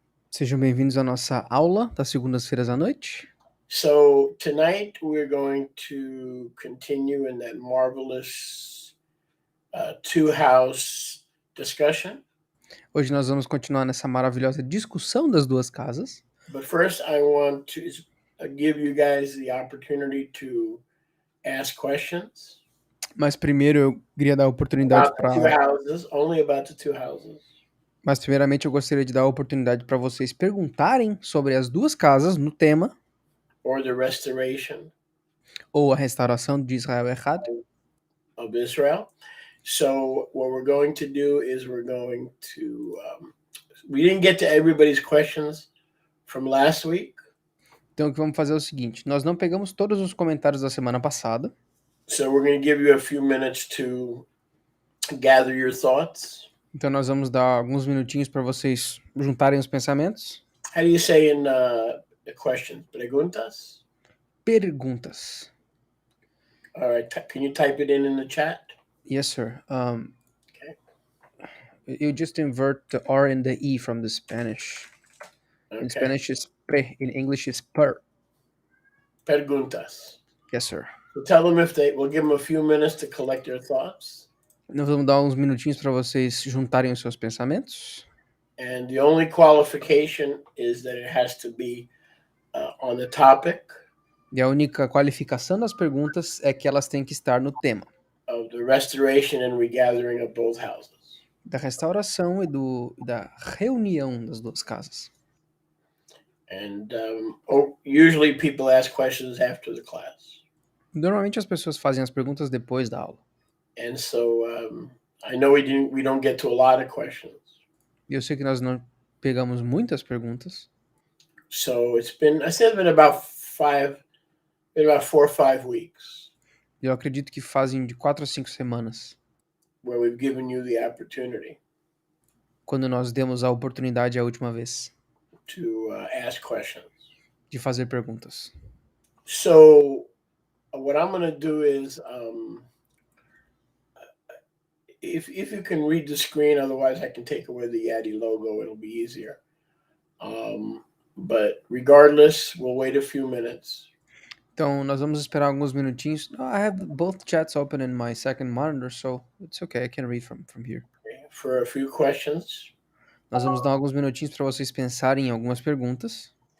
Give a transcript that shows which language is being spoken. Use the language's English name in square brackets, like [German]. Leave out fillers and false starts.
[Portuguese] Sejam bem-vindos à nossa aula das segundas-feiras à noite. [English] So tonight we're going to continue in that marvelous two-house discussion. [Portuguese] Hoje nós vamos continuar nessa maravilhosa discussão das duas casas. [English] But first I want to give you guys the opportunity to ask questions. [Portuguese] Mas primeiro eu queria dar a oportunidade para [English] only about the two houses. [Portuguese] Mas primeiramente eu gostaria de dar a oportunidade para vocês perguntarem sobre as duas casas no tema [English] or the restoration [Portuguese] ou a restauração de Israel errado [English] of Israel. So what we're going to do is we're going to we didn't get to everybody's questions from last week. [Portuguese] Então o que vamos fazer é o seguinte, nós não pegamos todos os comentários da semana passada. [English] So we're going to give you a few minutes to gather your thoughts. [Portuguese] Então nós vamos dar alguns minutinhos para vocês juntarem os pensamentos. [English] How do you say in the question? [Portuguese] Perguntas? Perguntas. [English] All right, can you type it in the chat? Yes, sir. Okay. You just invert the R and the E from the Spanish. Okay. In Spanish is pre, in English is per. [Portuguese] Perguntas. [English] Yes, sir. So tell them we'll give them a few minutes to collect their thoughts. [Portuguese] Nós vamos dar uns minutinhos para vocês juntarem os seus pensamentos. [English] And the only qualification is that it has to be on the topic. [Portuguese] E a única qualificação das perguntas é que elas têm que estar no tema. [English] Of the restoration and regathering of both houses. [Portuguese] Da restauração e da reunião das duas casas. [English] And usually people ask questions after the class. [Portuguese] Normalmente as pessoas fazem as perguntas depois da aula. [English] And so I know we don't get to a lot of questions. [Portuguese] E eu sei que nós não pegamos muitas perguntas. [English] So it's been about 4 or 5 weeks. [Portuguese] Eu acredito que fazem de 4 a 5 semanas. [English] Where we've given you the opportunity. [Portuguese] Quando nós demos a oportunidade a última vez. [English] To ask questions. [Portuguese] De fazer perguntas. [English] So what I'm going to do is if you can read the screen, otherwise I can take away the Yaddy logo. It'll be easier. But regardless, we'll wait a few minutes. [Portuguese] Então, nós vamos esperar alguns minutinhos. [English] I have both chats open in my second monitor, so it's okay. I can read from here. For a few questions. [Portuguese] Nós vamos dar alguns minutinhos para vocês pensarem em algumas perguntas.